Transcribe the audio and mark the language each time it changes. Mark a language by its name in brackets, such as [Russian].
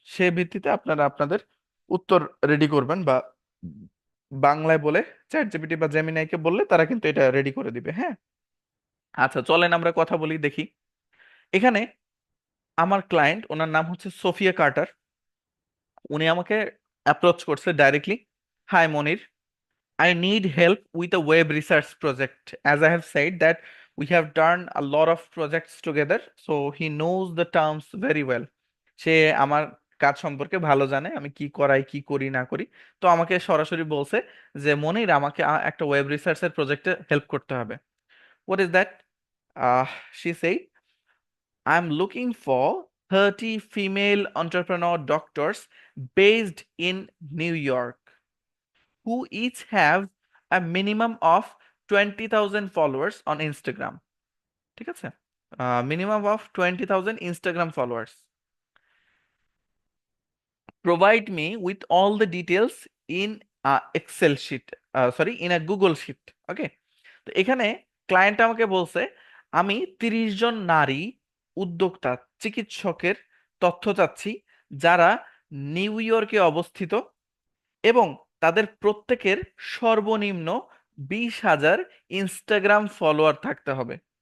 [Bangla] সে ভিত্তিতে আপনারা আপনাদের উত্তর রেডি করবেন, বা বাংলায় বলে চ্যাট জিপিটি বা জেমিনাই কে বললে তারা কিন্তু এটা রেডি করে দিবে। হ্যাঁ, আচ্ছা চলেন আমরা কথা বলি দেখি। এখানে আমার ক্লায়েন্ট, ওনার নাম হচ্ছে সোফিয়া কার্টার। উনি আমাকে অ্যাপ্রোচ করছে directly. [English] Hi Monir, I need help with a web research project. As I have said that we have done a lot of projects together, so he knows the terms very well. [Bangla] সে আমার কাজ সম্পর্কে ভালো জানে, আমি কি করাই কি করি না করি। তো আমাকে সরাসরি বলছে যে মনির, আমাকে একটা ওয়েব রিসার্চের প্রজেক্টে হেল্প করতে হবে। [English] What is that? She said, I'm looking for 30 female entrepreneur doctors based in New York who each have a minimum of 20,000 followers on Instagram. [Bangla] ঠিক আছে, minimum of 20,000 Instagram followers. Provide me with all the details in a Excel sheet, sorry, in a Google sheet. ওকে, তো এখানে client আমাকে বলছে আমি 30 জন নারী উদ্যোক্তা চিকিৎসকের তথ্য চাচ্ছি, যারা নিউ ইয়র্কে অবস্থিত এবং তাদের প্রত্যেকের সর্বনিম্ন 20,000 ইনস্টাগ্রাম ফলোয়ার থাকতে হবে।